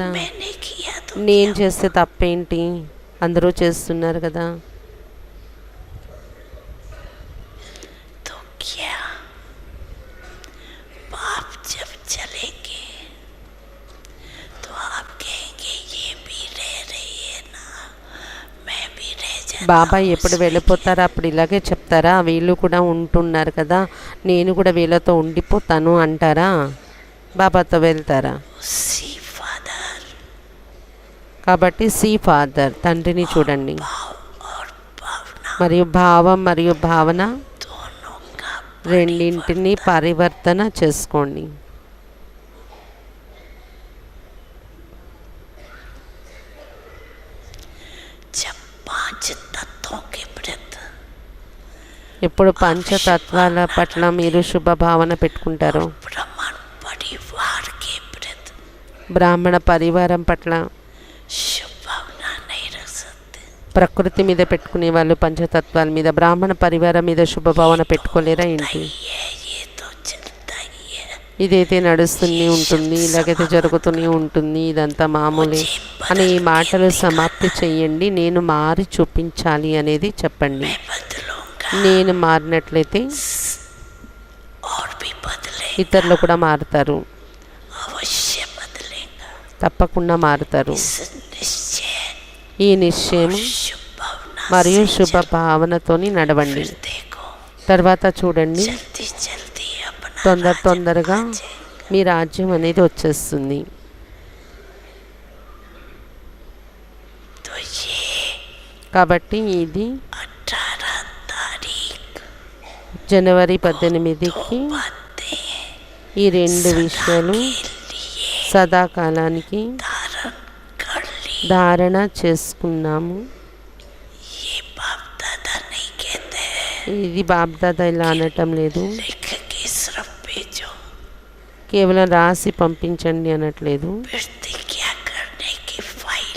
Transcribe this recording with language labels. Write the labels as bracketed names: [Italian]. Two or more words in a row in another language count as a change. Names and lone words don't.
[Hindi] मैंने किया तो [Telugu] నేను చేస్తే తప్పేంటి, అందరూ చేస్తున్నారు కదా. [Hindi] तो क्या बाप जब चलेंगे तो आप कहेंगे ये भी रह रही है ना मैं भी रह जाता [Telugu] బాబాయ్ ఎప్పుడు వెళ్ళిపోతారో అప్పుడు ఇలాగే చెప్తారా? వీళ్ళు కూడా ఉంటున్నారు కదా, నేను కూడా వీళ్ళతో ఉండిపోతాను అంటారా? బాబాతో వెళ్తారా? [Hindi] उसी फादर [Telugu] కాబట్టి [English] see Father, [Telugu] తండ్రిని చూడండి. [Hindi] भाव और भावना [Telugu] మరియు భావం మరియు భావన [Hindi] दोनों का [Telugu] రెండింటిని పరివర్తన చేసుకోండి. [Hindi] जब 5 तत्वों के प्रति [Telugu] ఇప్పుడు పంచతత్వాల పట్ల మీరు శుభభావన పెట్టుకుంటారు, [Hindi] ब्राह्मण परिवार के प्रति [Telugu] బ్రాహ్మణ పరివారం పట్ల, [Hindi] शुभ भावना नहीं रख सकते [Telugu] ప్రకృతి మీద పెట్టుకునే వాళ్ళు పంచతత్వాల మీద, బ్రాహ్మణ పరివారం మీద శుభభావన పెట్టుకోలేరా ఏంటి? [Hindi] ये तो चलता ही है [Telugu] ఇదైతే నడుస్తూనే ఉంటుంది, ఇలాగైతే జరుగుతూనే ఉంటుంది, ఇదంతా మామూలే అనే ఈ మాటలు సమాప్తి చెయ్యండి. నేను మారి చూపించాలి అనేది చెప్పండి. [Hindi] मैं बदलूंगा [Telugu] నేను మారినట్లయితే [Hindi] और भी बदले [Telugu] ఇతరులు కూడా మారుతారు, [Hindi] अवश्य बदलेगा [Telugu] తప్పకుండా మారుతారు. [Hindi] इस निश्चय [Telugu] ఈ నిశ్చయం [Hindi] शुभ भावना [Telugu] మరియు శుభ భావనతోని నడవండి. [Hindi] फिर देखो [Telugu] తర్వాత చూడండి, [Hindi] जल्दी जल्दी अपना [Telugu] తొందరగా మీ రాజ్యం అనేది వచ్చేస్తుంది. [Hindi] तो ये [Telugu] కాబట్టి ఇది [Hindi] 18 तारीख [Telugu] జనవరి 18కి [Hindi] बातें [Telugu] ఈ రెండు విషయాలు [Hindi] लिए [Telugu] సదాకాలానికి [Hindi] धारण कर ली [Telugu] ధారణ చేసుకున్నాము. [Hindi] ये बाप दादा नहीं कहते हैं [Telugu] ఇది బాబ్దాదా ఇలా అనటం లేదు, [Hindi] लिख के सिर्फ भेजो [Telugu] కేవలం రాసి పంపించండి అనట్లేదు. [Hindi] प्रतिज्ञा करने की फाइल